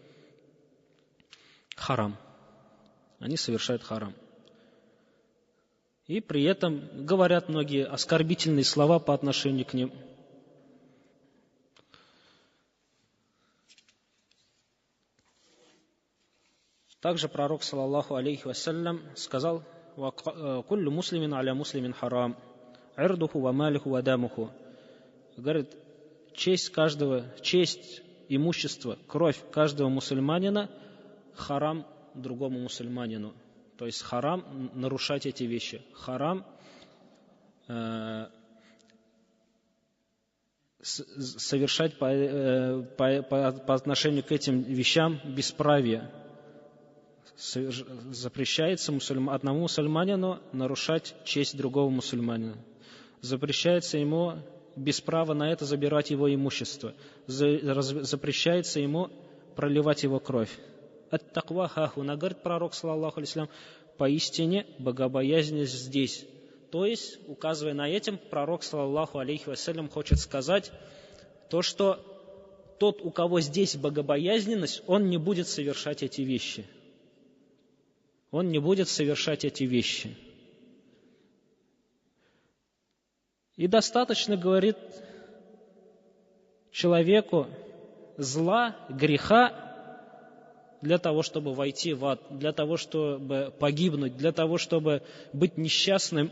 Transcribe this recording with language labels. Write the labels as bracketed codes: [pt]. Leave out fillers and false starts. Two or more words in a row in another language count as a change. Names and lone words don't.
[ru] Харам. Они совершают харам. И при этом говорят многие оскорбительные слова по отношению к ним. Также пророк, [ar] صلى الله عليه وسلم, сказал: «كل مسلم على مسلم حرام، عرضه وماله ودمه». [ru] Говорит, честь, имущество, кровь каждого мусульманина харам другому мусульманину. То есть харам нарушать эти вещи. Харам совершать по отношению к этим вещам бесправие. Запрещается одному мусульманину нарушать честь другого мусульманина. Запрещается ему без права на это забирать его имущество. Запрещается ему проливать его кровь. [ar] التقوى هاهنا, [ru] говорит пророк, [ar] صلى الله عليه وسلم, [ru] поистине богобоязненность здесь. То есть, указывая на этим, пророк, [ar] صلى الله عليه وسلم, [ru] хочет сказать то, что тот, у кого здесь богобоязненность, он не будет совершать эти вещи. Он не будет совершать эти вещи. И достаточно, говорит, человеку зла, греха, для того, чтобы войти в ад, для того, чтобы погибнуть, для того, чтобы быть несчастным.